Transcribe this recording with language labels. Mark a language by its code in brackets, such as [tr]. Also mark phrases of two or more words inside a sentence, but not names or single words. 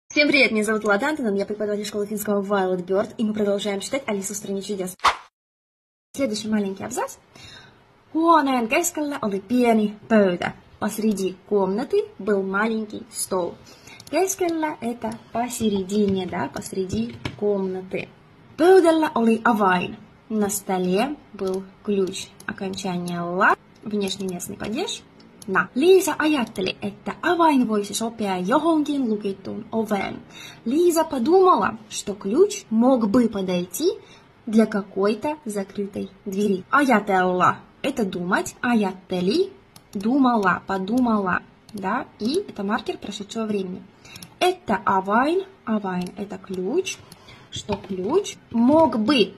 [ru] Всем привет, меня зовут Влада Антонова, я преподаватель школы финского Violet Bird, и мы продолжаем читать Алису в стране чудес. Следующий маленький абзац. [fi] Huoneen keskellä oli pieni pöytä. [ru] Посреди комнаты был маленький стол. Keskellä это посередине, да, посреди комнаты. [fi] Pöydällä oli avain. [ru] На столе был ключ. Окончание ла, внешний местный падеж. На. [fi] Liisa ajatteli, että avain voisi sopia johonkin lukittuun oveen. [ru] Лиза подумала, что ключ мог бы подойти для какой-то закрытой двери. Ajatella – это думать, ajatteli – думала, подумала, да, и это маркер прошедшего времени. Это [fi] avain, avain – [ru] это ключ, что ключ мог бы.